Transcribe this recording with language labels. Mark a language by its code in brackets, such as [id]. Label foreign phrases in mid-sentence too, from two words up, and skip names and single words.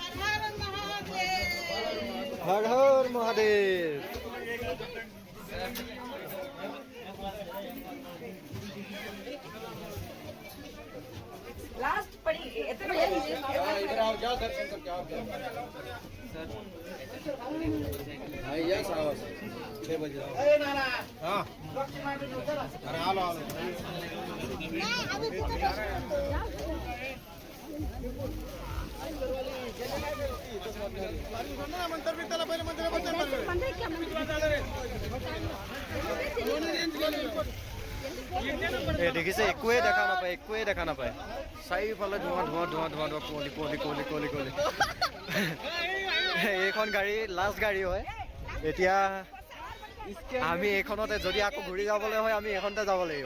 [as] হৰ হৰ মহাদেৱ। [hi] लास्ट पड़ी इतना इधर आओ, जाओ दर्शन करके आओ। भाई यस आओ, 6 बजे आओ। ए नाना हां, अरे आओ आओ। मंदिर भी तला पहले मंदिर क्या [as] দেখিছে, একোৱে দেখা নাপায়, একোৱে দেখা নাপায়। চাৰিওফালে ধোঁৱা ধোঁৱা ধোঁৱা ধোঁৱা ধোঁৱা, কুঁৱলী কুঁৱলী কুঁৱলী কুঁৱলী কুঁৱলী। এইখন গাড়ী লাষ্ট গাড়ী হয়। এতিয়া আমি এইখনতে, যদি আকৌ ঘূৰি যাবলৈ হয় আমি এইখনতে যাব লাগিব।